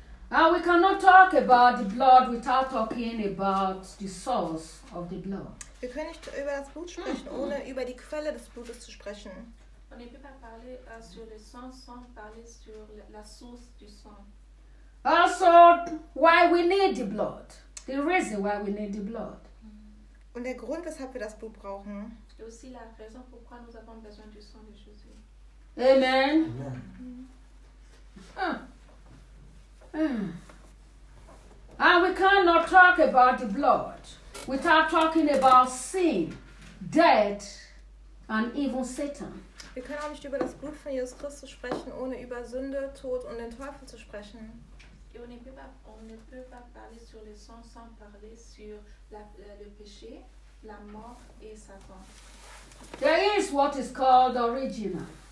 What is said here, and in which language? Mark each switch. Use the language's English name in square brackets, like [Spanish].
[English] And we cannot talk about the blood without talking about the source of the blood. [German] Wir können nicht über das Blut sprechen, ohne über die Quelle des Blutes zu sprechen. [French] On ne peut pas parler sur le sang sans parler sur la source du sang. [English] Also, why we need the blood. The reason why we need the blood. [German] Und der Grund, weshalb wir das Blut brauchen. [French] Et aussi la raison pourquoi nous avons besoin du sang de Jésus. [English] Amen. Amen. And we cannot talk about the blood without talking about sin, death, and even Satan. [German] Wir können auch nicht über das Blut von Jesus Christus sprechen, ohne über Sünde, Tod und den Teufel zu sprechen. [French] On ne peut pas parler sur le sang sans parler sur le péché, la mort et Satan. [English] There is what is called original.